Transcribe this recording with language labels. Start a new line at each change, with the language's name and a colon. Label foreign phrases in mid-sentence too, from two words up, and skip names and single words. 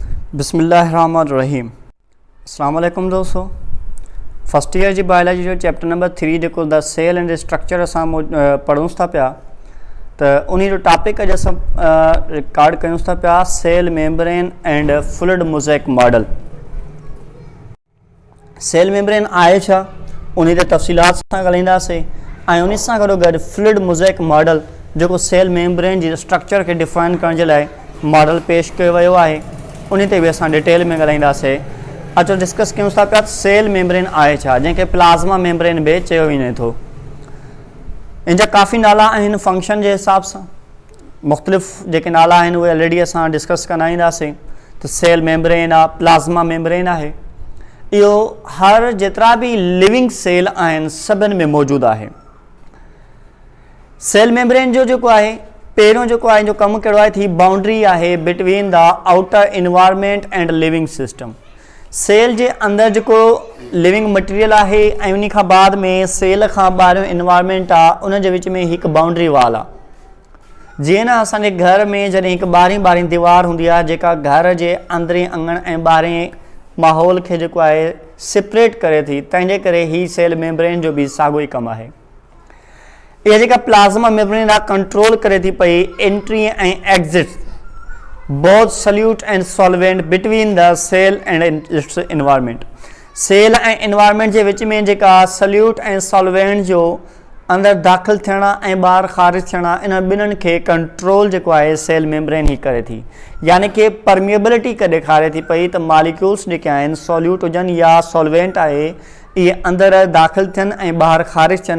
Arabic: بسم الله الرحمن الرحيم۔ السلام عليكم दोस्तों।
English: first year
Sindhi: जी बायोलॉजी जो चैप्टर नंबर 3 जेको
English: the cell and structure
Sindhi: असां पढ़ूंसि था पिया, तो उन जो टॉपिक अॼु असां रिकॉर्ड कयूंसि था पिया
English: cell membrane and fluid mosaic model. cell membrane
Sindhi: आहे छा, उन ते तफ़सीलात सां ॻाल्हाईंदासीं ऐं उन सां गॾोगॾु
English: fluid mosaic model
Sindhi: जेको
English: cell membrane
Sindhi: जी स्ट्रक्चर के डिफाइन करण जे लाइ मॉडल पेश कयो वियो आहे, उन ते बि असां डिटेल में ॻाल्हाईंदासीं। अचो डिस्कस कयूं था पिया
English: cell membrane
Sindhi: आहे छा, जंहिंखे
English: plasma membrane
Sindhi: बि चयो वञे थो। इन जा काफ़ी नाला आहिनि फंक्शन जे हिसाब सां, मुख़्तलिफ़ जेके नाला आहिनि उहे ऑलरेडी असां डिस्कस कंदा ईंदासीं। त
English: cell membrane
Sindhi: आहे,
English: plasma membrane
Sindhi: आहे, इहो हर जेतिरा बि
English: living cell
Sindhi: आहिनि सभिनि में मौजूदु आहे।
English: cell membrane
Sindhi: जो जेको आहे पहिरियों जेको आहे जो कमु कहिड़ो आहे थी बाउंड्री आहे
English: between the outer environment and living system.
Sindhi: सेल जे अंदरि जेको
English: living material
Sindhi: आहे ऐं उन खां बाद में सेल खां ॿाहिरियों इन्वायरमेंट आहे, उन जे विच में हिकु
English: boundary wall
Sindhi: आहे। जीअं न असांजे घर में जॾहिं हिकु ॿारहीं दीवार हूंदी आहे जेका घर जे अंदरि अङण ऐं ॿाहिरें माहौल खे जेको आहे सेपरेट करे थी, तंहिंजे करे ही
English: cell membrane
Sindhi: जो बि साॻियो ई कमु आहे। इहा जेका
English: plasma membrane
Sindhi: आहे कंट्रोल करे थी पई एंट्री ऐं एग्ज़िट
English: both solute and solvent between the cell and its environment.
Sindhi: सेल ऐं इन्वायरमेंट जे विच में जेका सल्यूट ऐं सॉल्वेंट जो अंदरि दाख़िल थियण ऐं ॿाहिरि ख़ारिज थियण, इन ॿिन्हिनि खे कंट्रोल जेको आहे
English: cell membrane
Sindhi: ई करे थी। यानी कि परमिएबिलिटी ॾेखारे थी पई त मॉलिक्यूल्स जेके आहिनि सॉल्यूट हुजनि या सॉल्वेंट आहे, इहे अंदरि दाख़िल थियनि ऐं ॿाहिरि ख़ारिज थियनि।